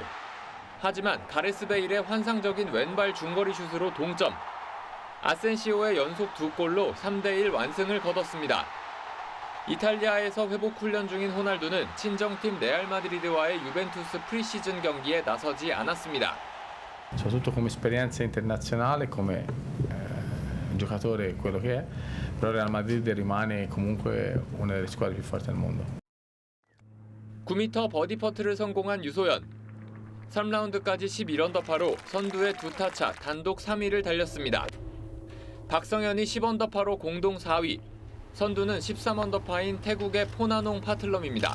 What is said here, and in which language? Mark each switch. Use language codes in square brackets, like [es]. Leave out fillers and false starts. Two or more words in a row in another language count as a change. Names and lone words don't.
[ko] 하지만 가레스 베일의 환상적인 왼발 중거리 슛으로 동점. 아센시오의 연속 2골로 3대1 완승을 거뒀습니다. 이탈리아에서 회복 훈련 중인 호날두는 친정팀 레알 마드리드와의 유벤투스 프리시즌 경기에 나서지 않았습니다. [it] Soprattutto come esperienza internazionale, come giocatore quello che è, però Real Madrid rimane comunque una delle squadre più forti del mondo. [ko] 9m 버디 퍼트를 성공한 유소연. 3라운드까지 11언더파로 선두의 2타차 단독 3위를 달렸습니다. 박성현이 10언더파로 공동 4위. 선두는 13언더파인 태국의 포나농 파틀럼입니다.